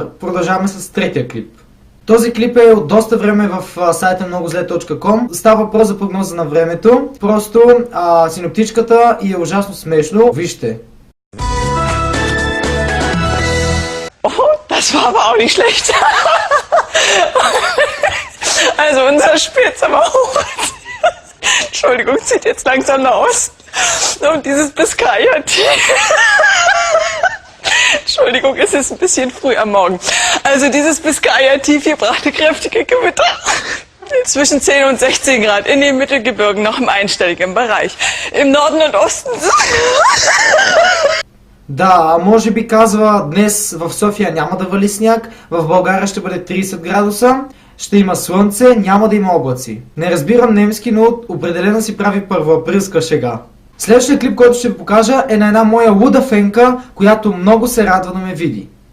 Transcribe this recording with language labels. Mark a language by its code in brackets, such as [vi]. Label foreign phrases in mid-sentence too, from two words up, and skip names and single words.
[bg] Продължаваме с третия клип. Този клип е от доста време в сайта многозле.com. Става въпрос за прогноза на времето. Просто синоптичката и е ужасно смешно. Вижте. [de] Das war aber auch nicht schlecht. Also unser Spielzimmerhof, Entschuldigung, zieht jetzt langsam nach Osten. Und dieses Biskaya-Tee. Entschuldigung, es ist ein bisschen früh am Morgen. Also dieses Biskaya-Tief hier brachte kräftige Gewitter. Zwischen 10 und 16 Grad in den Mittelgebirgen noch im einstelligen Bereich. Im Norden und Osten. [bg] Да, може би казва, днес в София няма да вали сняг, в България ще бъде 30 градуса, ще има слънце, няма да има облаци. Не разбирам немски, но определено си прави първоаприлска шега. Следващия клип, който ще ви покажа, е на една моя луда фенка, която много се радва да ме види.